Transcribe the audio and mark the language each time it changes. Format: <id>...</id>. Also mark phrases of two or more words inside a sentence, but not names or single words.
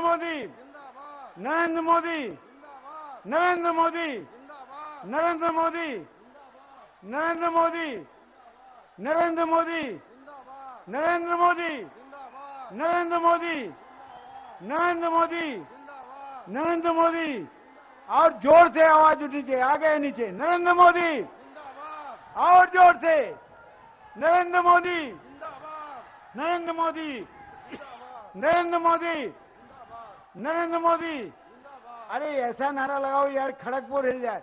<hi>मोदी, नरेंद्र मोदी, नरेंद्र मोदी, नरेंद्र मोदी, नरेंद्र मोदी, नरेंद्र मोदी, नरेंद्र मोदी, नरेंद्र मोदी, नरेंद्र मोदी, नरेंद्र मोदी, और जोर से आवाज उठीजिए, आगे नीचे, नरेंद्र मोदी, और जोर से, नरेंद्र मोदी, नरेंद्र मोदी, नरेंद्र मोदी, नरेंद्र मोदी। अरे ऐसा नारा लगाओ यार, खड़गपुर हिल जाए।</hi>